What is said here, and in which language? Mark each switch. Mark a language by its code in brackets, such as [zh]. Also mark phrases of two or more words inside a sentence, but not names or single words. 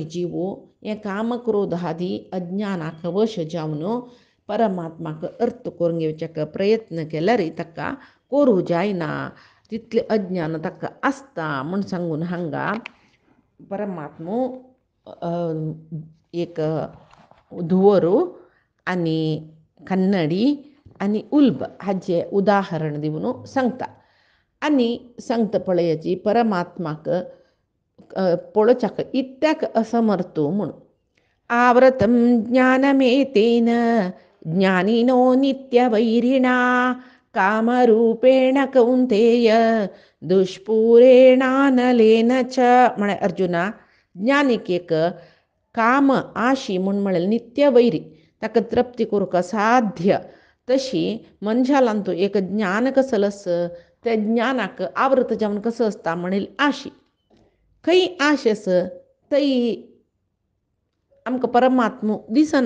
[kok] जीव हे कामक्रोधादी अज्ञानाक वश जावन परमात्माक अर्थ करून घेवच्याक प्रयत्न केल्यार ताका करूं जायना तितले अज्ञान ताका आसता म्हूण सांगून हांगा परमात्मो एक धुवरू आनी कन्नडी आनी उल्ब हाचे उदाहरण दिवन सांगता. आनी सांगता पळयाची परमात्माक पळोवच्याक इत्याक असमर्थो म्हणून. [sa] आवृतं ज्ञानमेतेन ज्ञानिनो नित्यवैरिणा कामरूपेण कौन्तेय दुष्पूरेणानलेन च. [kok] म्हळ्यार अर्जुना, ज्ञानिकेक काम आशी म्हूण म्हळें नित्य वैरी, ताका तृप्ती करूंक असाध्य तशी मनशालांतू एक ज्ञान कसं आस, त्या ज्ञानाक आवृत जावन कसं असता म्हणील आशी. खंय आश आस थंय आमकां परमात्मो दिसना.